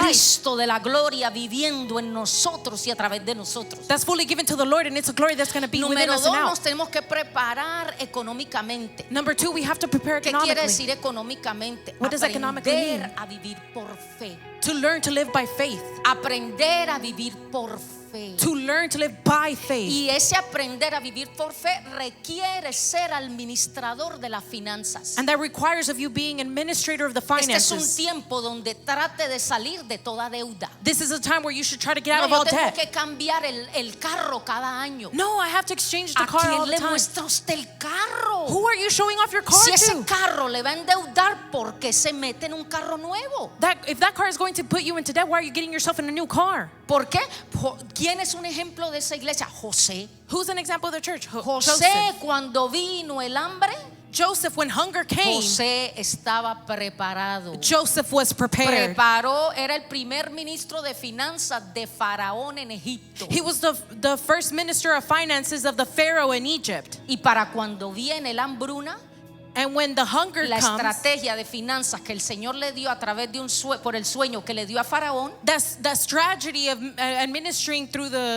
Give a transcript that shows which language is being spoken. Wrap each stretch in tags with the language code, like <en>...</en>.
<es>Cristo de la gloria viviendo en nosotros y a través de nosotros.</es> <en>that's fully given to the Lord, and it's a glory that's going to be within</en> <es>Número dos,</es> <en>and</en> <es>nos</es> <en>out.</en> <es>tenemos que preparar económicamente.</es> <en>Number two, we have to prepare</en> <es>¿Qué quiere</es> <en>economically</en> <es>decir económicamente?</es> <en>What does economically</en> <es>Aprender</es> <en>mean?</en> <es>a vivir por fe.</es> <en>to learn to live by faith.</en> <es>Aprender a vivir por fe.</es> <en>To learn to live by faith.</en> <es>Y ese aprender a vivir por fe requiere ser administrador de las finanzas.</es> <en>And that requires of you being administrator of the</en> <es>Este es un</es> <en>finances.</en> <es>tiempo donde trate de salir de toda deuda.</es> <en>This is a time where you should try to get out</en> <es>No,</es> <en>of</en> <es>yo</es> <en>all</en> <es>tengo</es> <en>debt.</en> <es>que cambiar el carro cada año.</es> <en>No, I have to exchange the</en> <es>¿A</es> <en>car all</en> <es>quién</es> <en>the</en> <es>le</es> <en>time.</en> <es>muestra usted el carro?</es> <en>Who are you showing off your car</en> <es>Si ese</es> <en>to?</en> <es>carro le va a endeudar, ¿por qué se mete en un carro nuevo?</es> <en>If that car is going to put you into debt, why are you getting yourself in a new car?</en> <es>¿Por qué? ¿Quién es un ejemplo de esa iglesia? José.</es> <en>Who's an example of the church?</en> <es>José, cuando vino el hambre,</es> <en>Joseph, when hunger came,</en> <es>José estaba preparado.</es> <en>Joseph was prepared.</en> <es>Preparó, era el primer ministro de finanzas de Faraón en Egipto.</es> <en>He was the first minister of finances of the Pharaoh in Egypt.</en> <es>Y para cuando viene la hambruna,</es> <en>And when the hunger</en> <es>la</es> <en>comes,</en> <es>estrategia de finanzas que el Señor le dio a través de por el sueño que le dio a Faraón,</es> <en>that strategy of administering through</en>